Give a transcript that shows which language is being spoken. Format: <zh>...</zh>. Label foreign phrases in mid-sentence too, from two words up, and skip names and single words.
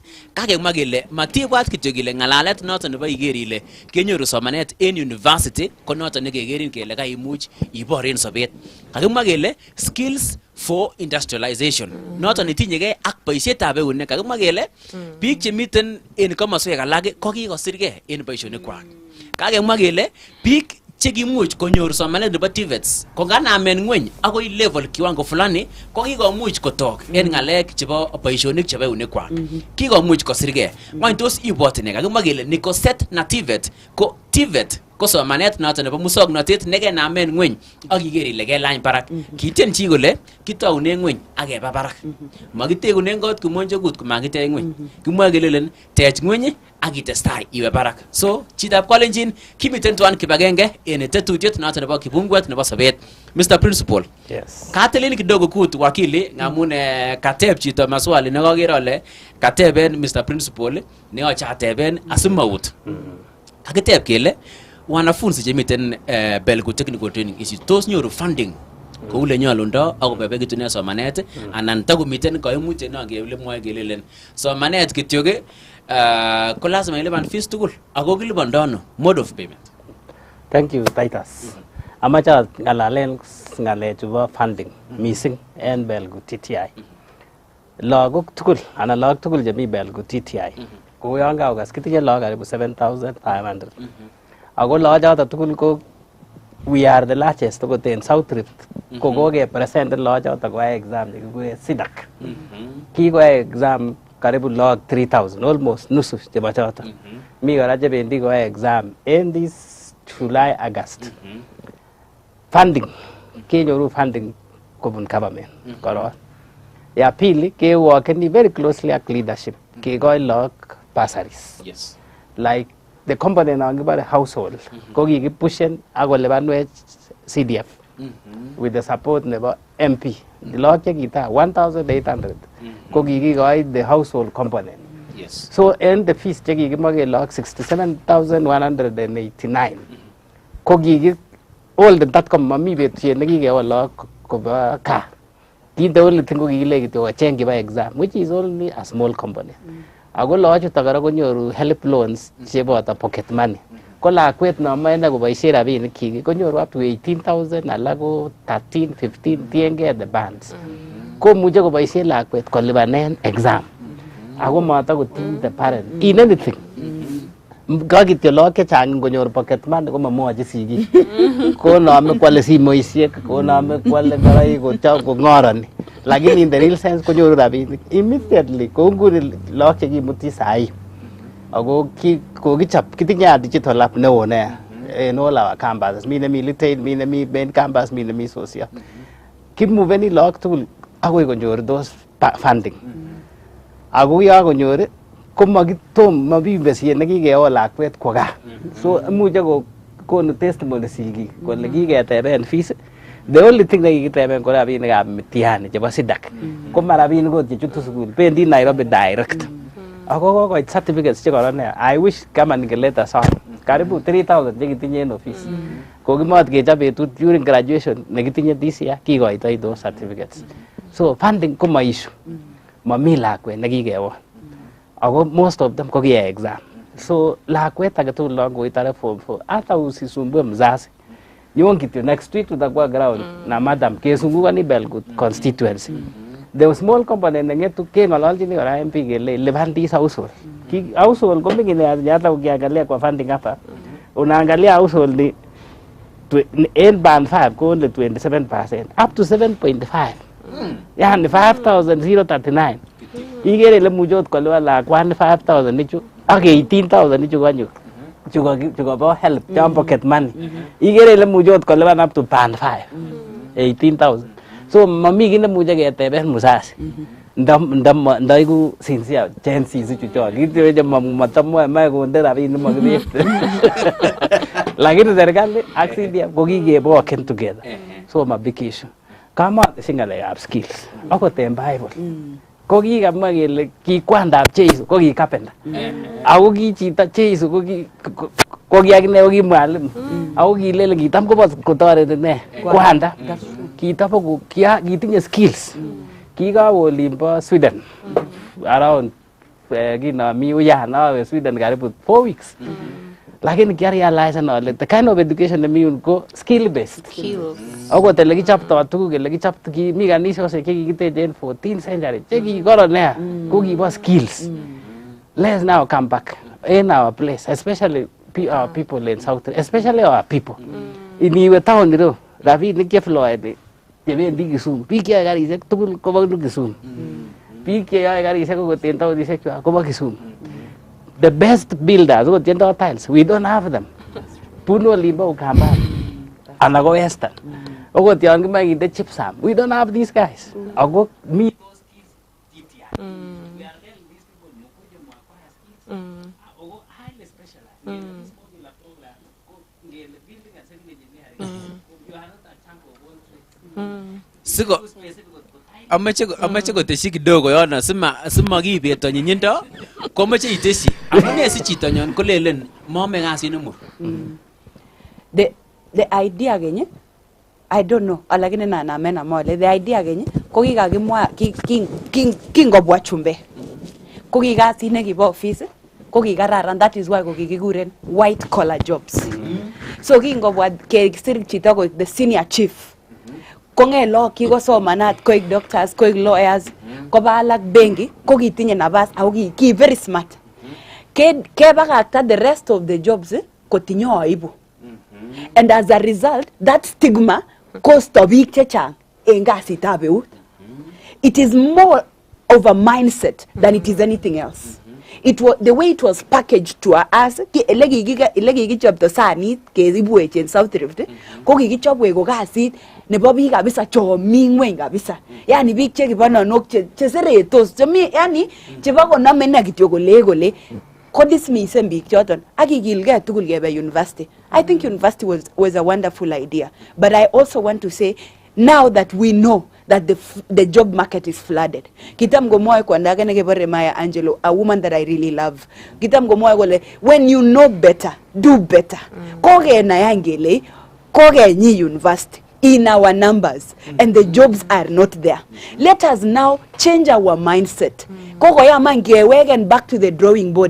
<sgc>Kakemwa kele matibwat kityo kele ngalalet noton nebo iker ile kenyoru somanet en university ko noton nekekerin kele kaimuch ibor en sobet. Kakimwa kele</sgc> <en>skills for industrialization.</en> <sgc>Noton netinyegei ak boisietab eunek. Kakimwa kele biik chemiten en komoswek alak ko kikosirgei en boisionikwak. Kakemwa kele biik chekimuch konyor somanet nebo TVETs ko nganamen ngweny akoi level</sgc> <sw>kiwango fulani</sw> <sgc>ko kikomuch kotok en ngalek chebo boisionik chebo eunekwak. Kikomuch kosirgei. Ngwany tos ibwoti ne? Kakimwa kele nikoset na TVET ko TVET ko somanet noton nebo musoknotet nekenamen ngweny ak iker ile kelany barak. Kitien chi kole kitoune ngweny ak keba barak. Makitegunen kot kumonjokut komakitech ngweny. Kimwoe kelelen tech ngweny ak itestai iwe barak. So chitab Kalenjin kimiten tuan kibagenge en tetutiet noton nebo kibungwet nebo sobet.</sgc> <en>Mr. Principal. Yes.</en> <sgc>Katelin kidogo kut wakili ngamun kateb chito maswali nekakere ale kateben Mr. Principal neyoche ateben asimaut. Kakiteb kele wanafunzi chemiten Belgut Technical Training Institute tos nyoru funding kou le nyolundo akobebekitune somanet anan takomiten koimutyet nongele mwoe kelelen somanet kityo ko lazima ilipan fees tugul ako kilipandono</sgc> <en>mode of payment. Thank you, Titus.</en> <sgc>Amache ngalalen ngalechu bo funding missing en Belgut TTI. Lagok tugul anan lagok tugul chemi Belgut TTI ko yon kaukas kitinye lagok karibu 7,500. Ako lagok tugul ko</sgc> <en>we are the largest to in South Rift.</en> <sgc>Ko present lagok ko exam chekikuren SIDAC. Kiko exam karibu lagok 3,000 almost nusu chebo choto. Mi kora chebendi ko exam</sgc> <en>in this July August.</en> <sgc>Funding kenyoru funding kobun government koron.</sgc> <sw>Ya pili</sw> <sgc>ke</sgc> <en>working very closely</en> <sgc>ak leadership ke koi lagok bursaries.</sgc> <en>Yes. Like the component on the household</en> <sgc>ko kikipushen akolipanwech</sgc> <en>CDF with the support nebo MP.</en> <sgc>The lagok chekita 1,800 ko kikikoi</sgc> <en>the household component. Yes.</en> <sgc>So in the fees chekikimake lagok 67,189 ko kiki</sgc> <en>all the that come</en> <sgc>mami betusiet nekikewa lagok koba kaa.</sgc> <en>The only thing</en> <sgc>ko kikile kityo kocheng kiba exam</sgc> <en>which is only a small component.</en> <sgc>Ako lagok chuto kora konyoru</sgc> <en>help loans</en> <sgc>cheboto</sgc> <en>pocket money.</en> <sgc>Ko lakwet nomoe koboisien rabinik kyik konyoru</sgc> <en>up to 18,000</en> <sgc>alak ko 13, 15 tiengei</sgc> <en>the bands.</en> <sgc>Komuche koboisien lakwet kolipanen exam. Ako matakotinye</sgc> <en>the parent in anything.</en> <sgc>Kakityo lagok chechang konyor</sgc> <en>pocket money</en> <sgc>ko mamwochi sigik. Konome kwale simoisiek, konome kwale ngoroik kong'oroni. Lakini</sgc> <en>in the real sense</en> <sgc>konyoru rabinik immediately kou nguni lagok chekimuti sahi. Ako kokichop kitinye</sgc> <en>digital app</en> <sgc>neo nea en</sgc> <en>all our campuses.</en> <sgc>Mi nemi retail, mi nemi main campus, mi nemi social. Kimuveni lagok tugul akoi konyor</sgc> <en>those funding.</en> <sgc>Ako yakonyor komakitom mabibesiet nekikeon lakwet kwo gaa. So imuche kokonu testimony sigik kole kiketeben fees. The only thing nekikiteben ko rabinikab mitihani chebo SIDAC. Ko marabinik ot chechutu sukul bendi Nairobi direct. Ako kokoit certificates chekoron nea.</sgc> <en>I wish</en> <sw>kama ningeleta sana. Karibu 3,000</sw> <sgc>chekitinye en office. Kokimot kechop betut</sgc> <en>during graduation</en> <sgc>nekitinye</sgc> <en>this year</en> <sgc>kikoitoi</sgc> <en>those certificates.</en> <sgc>So funding koma issue. Mami lakwet nekikewon. Ako</sgc> <en>most of them</en> <sgc>ko kiyai exam. So lakwet age tugul lo koitare form 4</sgc> <sw>hata usisumbue mzazi. Nyon kityo</sw> <en>next week</en> <sw>tutakuwa ground na madam kesungukani Belgut constituency.</sw> <en>The small company</en> <sgc>nengetu keng'ololjini kora MP kele lipan</sgc> <en>this household.</en> <sw>Household ko mingine hata ukiangalia kwa funding hapa.</sw> <en>Unaangalia household ni in band 5 ko only 27% up to 7.5.</en> <sw>Yani 5,039.</sw> <sgc>Igere ile mujot kolwa lakwani 5,000 nichu ak 18,000 nichu kanyo. Chuko bo help jam</sgc> <en>pocket money.</en> <sgc>Igere ile mujot kolwa</sgc> <en>up to band 5.</en> <sgc>18,000. So mami kine muje keteben musasi. Ndaiku</sgc> <en>sincere chances</en> <sgc>chucho. Kityo je matamwa ma konde rabinik makibet. Lakini serikali ak CDF ko kikeboken together. So ma</sgc> <en>big issue.</en> <sgc>Kama singalekab skills. Akot en Bible. Ko kikamwa kele ki kwandab Jeiso ko ki carpenter. Ako ki chito Jeiso ko ki akine ko ki mwalimu. Ako kilele kitam kotoreti ne kwanda. Kitapo kitinye skills. Kikawe olimbo Sweden around kinami uyan awe Sweden karibu 4 weeks. Lakini kiarealize ale</sgc> <en>the kind of education</en> <sgc>nemi yun ko</sgc> <en>skill based.</en> <sgc>Ako tele kichapto tuguk ele kichapto mi kanisosiek chekikiteche en</sgc> <en>14th century</en> <sgc>chekikoron nea ko kibo skills.</sgc> <en>Let's now come back in our place, especially our people in South, especially our people.</en> <sgc>Iniwe town ro rabinik chefloe chebendi Kisumu. Biik cheyoe karisiek tugul kobo Kisumu. Biik cheyoe karisiek kokoten taonisiek chwak kobo Kisumu.</sgc> <en>The best builders,</en> <sgc>okot chendo</sgc> <en>tiles, we don't have them.</en> <sgc>Bunu olimbo Ukambani ana ko Western. Okot yon kimoe kinde gypsum,</sgc> <en>we don't have these guys.</en> <sgc>Ako mi</sgc> <en>those skills</en> <sgc>TTI.</sgc> <en>We are telling these people</en> <sgc>mukuje mwakwaya</sgc> <en>skills. Ako highly specialized. This modular program, ngele building and civil engineering. You are not a chunk of one trade.</en> <sgc>Siko amache koteshi kidogo yono sima kibeto nyinyindo komache iteshi amune si chito nyon kolelen mome kasit nemur.</sgc> <en>The idea</en> <sgc>genye</sgc> <en>I don't know</en> <sgc>alakini na mena mole</sgc> <en>the idea</en> <sgc>genye ko kikakimwa kingobwa chumbe ko kikasit nekibo</sgc> <en>office ko kikararan, that is why</en> <sgc>ko kikikuren</sgc> <en>white collar jobs.</en> <sgc>So kingobwa kesir chito ko</sgc> <en>the senior chief</en> <sgc>kongelo kikosomanat koik doctors koik lawyers koba alak benki ko kitinye nabas au ki</sgc> <en>very smart</en> <sgc>kebakakta</sgc> <en>the rest of the jobs</en> <sgc>kotinye aibu.</sgc> <en>And as a result that stigma</en> <sgc>kosto biik chechang en kasitab eut.</sgc> <en>It is more of a mindset than it is anything else. It was the way it was packaged to us.</en> <sgc>Ele kikichopto sanit keribuech en South Rift ko kikichopwech ko kasit nebo biik kabisa chomi ngweny kabisa. Yani biik chekibo nonok cheseretos chemi yani chebo konome na kityo kole ko dismissen biik choton akikilgei tugul kebe university.</sgc> <en>I think university was a wonderful idea, but I also want to say now that we know that the job market is flooded.</en> <sgc>Kitam gomoe kwanda ake nekebore Maya Angelou,</sgc> <en>a woman that I really love.</en> <sgc>Kitam gomoe kole</sgc> <en>when you know better, do better.</en> <sgc>Koge na yangele, koge nyi</sgc> <en>university in our numbers and the jobs are not there. Let us now change our mindset.</en> <sgc>Koko ya mangewegen</sgc> <en>back to the drawing board.</en>